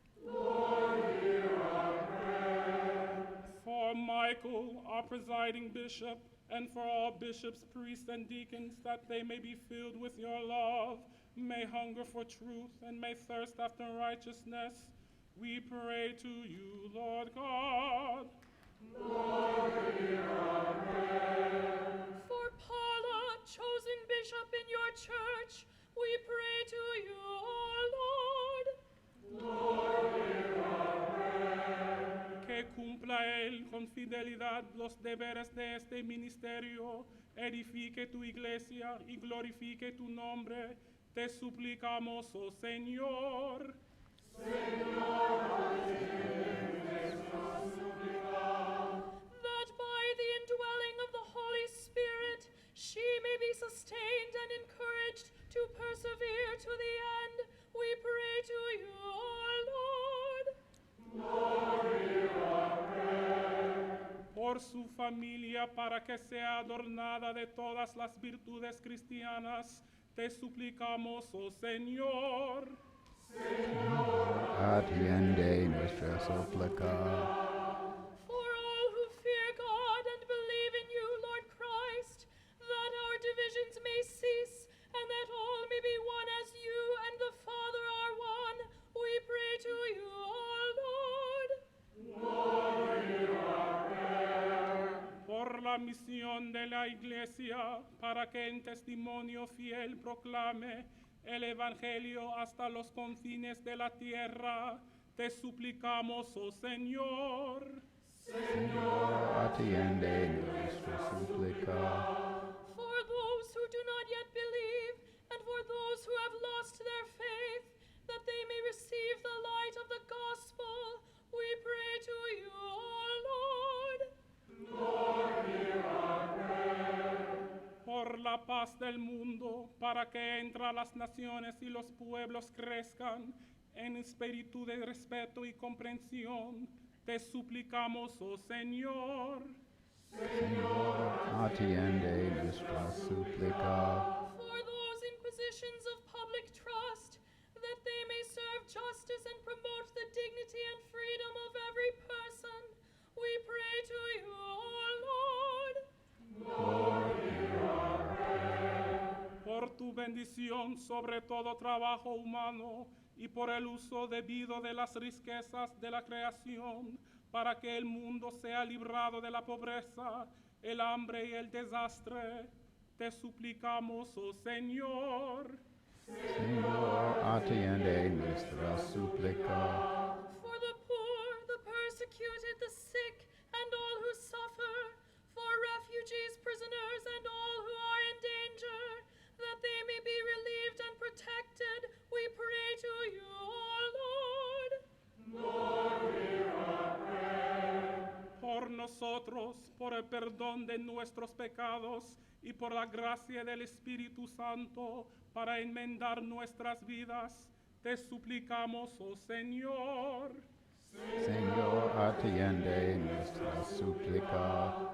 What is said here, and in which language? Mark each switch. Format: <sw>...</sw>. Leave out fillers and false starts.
<en>Lord, hear our prayer. For Michael, our presiding bishop, and for all bishops, priests, and deacons, that they may be filled with your love, may hunger for truth, and may thirst after righteousness, we pray to you, Lord God. Lord, hear our prayer. For Paula, chosen bishop in your church, we pray to you, O Lord. Lord, hear our prayer.</en> <es>Que cumpla él con fidelidad los deberes de este ministerio, edifique tu iglesia y glorifique tu nombre. Te suplicamos, oh Señor.</es> <en>That by the indwelling of the Holy Spirit, she may be sustained and encouraged to persevere to the end, we pray to you, O Lord. Lord, hear our prayer.</en> <es>Por su familia, para que sea adornada de todas las virtudes cristianas, te suplicamos, oh Señor. Atiende nuestra súplica.</es> <en>For all who fear God and believe in you, Lord Christ, that our divisions may cease, and that all may be one as you and the Father are one, we pray to you, O Lord. Lord, hear our prayer.</en> <es>Por la misión de la Iglesia, para que en testimonio fiel proclame el Evangelio hasta los confines de la tierra, te suplicamos, oh Señor. Señor, atiende nuestra súplica.</es> <en>For those who do not yet believe, and for those who have lost their faith, that they may receive the light of the gospel, we pray to you, O Lord. Lord, hear our prayer.</en> <es>Por la paz del mundo, para que entre las naciones y los pueblos crezcan en espíritu de respeto y comprensión, te suplicamos, oh Señor. Señor, atiende nuestra súplica.</es> <en>For those in positions of public trust, that they may serve justice and promote the dignity and freedom of every person, we pray to you, O Lord. Lord, hear our prayer.</en> <es>Por tu bendición sobre todo trabajo humano y por el uso debido de las riquezas de la creación, para que el mundo sea librado de la pobreza, el hambre y el desastre, te suplicamos, oh Señor. Señor, atiende nuestra súplica.</es> <en>For the poor, the persecuted, the sick, and all who suffer, for refugees, prisoners, and all who are in danger, that they may be relieved and protected, we pray to you, O Lord. Lord, hear our prayer.</en> <es>Por nosotros, por el perdón de nuestros pecados y por la gracia del Espíritu Santo, para enmendar nuestras vidas, te suplicamos, oh Señor. Señor, atiende nuestra súplica.</es>